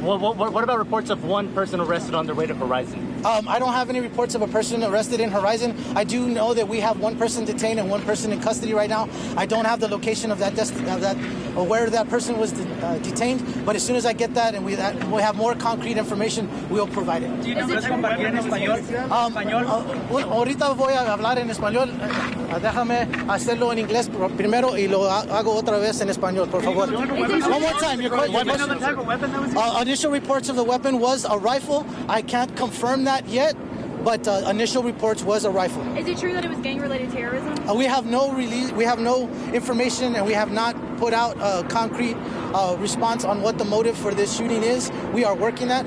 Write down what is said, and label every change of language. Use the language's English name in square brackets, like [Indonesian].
[English] Well, what about reports of one person arrested on their way to Horizon? I don't have any reports of a person arrested in Horizon. I do know that we have one person detained and one person in custody right now. I don't have the location of that where that person was detained, but as soon as I get that and we have more concrete information, we'll provide it. Do you know [Spanish] ¿Puedes compartir en español? Ahorita voy a hablar en español. Déjame hacerlo en inglés primero y lo hago otra vez en español, por favor. [English] One more time. Your question. Initial reports of the weapon was a rifle. I can't confirm that yet, but initial reports was a rifle. Is it true that it was gang-related terrorism? We have no information, and we have not put out a concrete response on what the motive for this shooting is. We are working that.